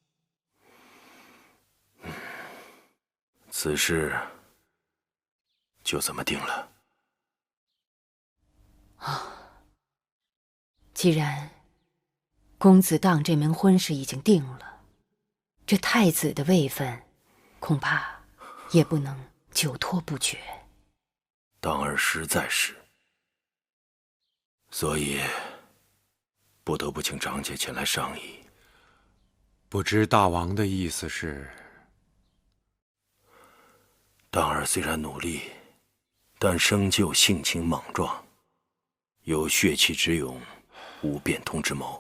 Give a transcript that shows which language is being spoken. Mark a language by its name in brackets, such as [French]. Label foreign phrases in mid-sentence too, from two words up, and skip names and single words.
[Chinese] 此事就這麼定了。既然公子蕩這門婚事已經定了，這太子的位分恐怕也不能久拖不決。當兒實在是，所以不得不請長姐前來商議。不知大王的意思是？當兒雖然努力，但生就性情莽撞，有血氣之勇，無變通之謀。